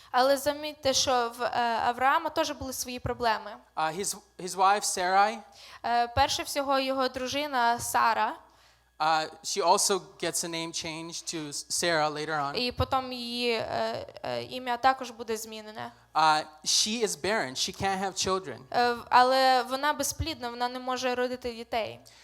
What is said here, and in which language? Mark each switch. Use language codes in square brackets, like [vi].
[uk] Але замітьте, що в Авраама теж були свої проблеми. [en] His wife Sarai, [uk] Перше всього його дружина Сара, [en] she also gets a name changed to Sarah later on. [uk] і потім її ім'я також буде змінене. [en] She is barren. She can't have children. [uk] Але вона безплідна, вона не може родити дітей.